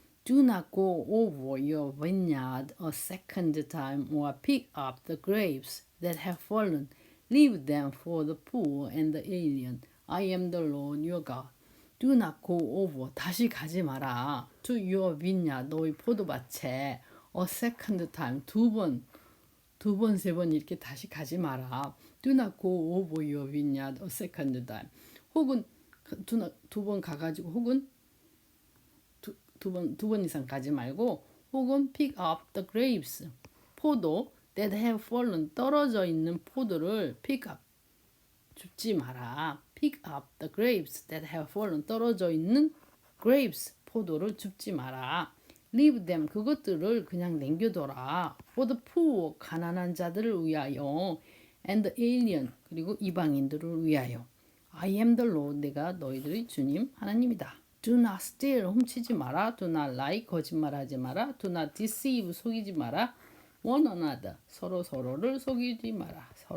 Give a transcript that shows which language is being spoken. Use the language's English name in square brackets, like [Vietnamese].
[English] Do not go over your vineyard a second time or pick up the grapes that have fallen. Leave them for the poor and the alien. I am the Lord your God. Do not go over [Korean] 다시 가지 마라. [English] To your vineyard [Korean] 너희 포도밭에 [English] a second time [Korean] 두 번, 세 번 이렇게 다시 가지 마라. [English] Do not go over your vineyard a second time. [Korean] 혹은 두 번 가가지고 혹은 두 번 이상 가지 말고 혹은 [English] pick up the grapes [Korean] 포도 [English] that have fallen [Korean] 떨어져 있는 포도를 pick up 줍지 마라. [English] pick up the grapes that have fallen. [Korean] 떨어져 있는 grapes, 포도를 줍지 마라. [English] Leave them, [Korean] 그것들을 그냥 남겨둬라. [English] For the poor, [Korean] 가난한 자들을 위하여. [English] And the alien, [Korean] 그리고 이방인들을 위하여. [English] I am the Lord, [Korean] 내가 너희들의 주님 하나님이다. [English] Do not steal, [Korean] 훔치지 마라. [English] Do not lie, [Korean] 거짓말하지 마라. [English] Do not deceive, [Korean] 속이지 마라. [English] One another, [Korean] 서로를 속이지 마라.